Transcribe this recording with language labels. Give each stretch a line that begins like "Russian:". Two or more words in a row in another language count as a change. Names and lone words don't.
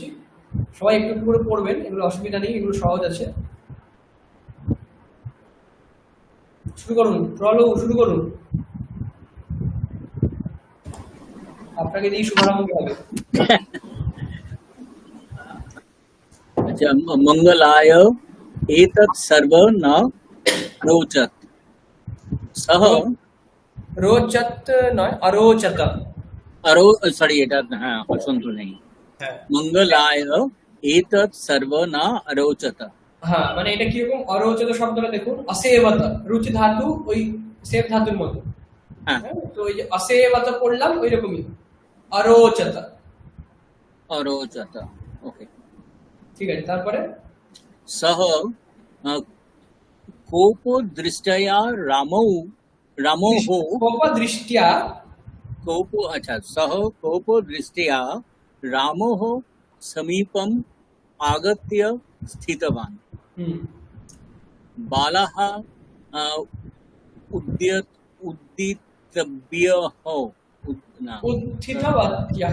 Bangla: সবাই একটু একটু করে পড়বেন, এগুলো অসুবিধা নেই, এগুলো সহজ আছে। শুরু করুন, প্রলয় শুরু করুন, আপনাকে দিয়েই শুভারম্ভ হবে।
Hindi: अच्छा,
Sanskrit: मंगलाय एतत् सर्व न रोचत सह
Bangla: রোচত নয়, অরোচত। अरो सॉरी এটা হ্যাঁ হসন্ত নেই। হ্যাঁ
Sanskrit: मंगलाय एतत् सर्व न अरोचत।
Bangla: হ্যাঁ, মানে এটা কিরকম অরোচত শব্দটা দেখুন, অসেবত, রুচি ধাতু ওই সেব ধাতুর মতো। হ্যাঁ, হ্যাঁ, তো ওই যে অসেবত পড়লাম ওই রকমই অরোচত।
Sanskrit: अरोचत। ओके।
Bangla: ঠিক আছে, তারপরে
Sanskrit: सह कोपो दृष्टया रामोः কোপ দৃষ্টিয়া, कोपो अच्छा सह कोपो दृष्ट्या रामोः समीपम् आगत्य स्थितवान्। হুম, बालः उद्दितव्यः উত্থিতবত্যः।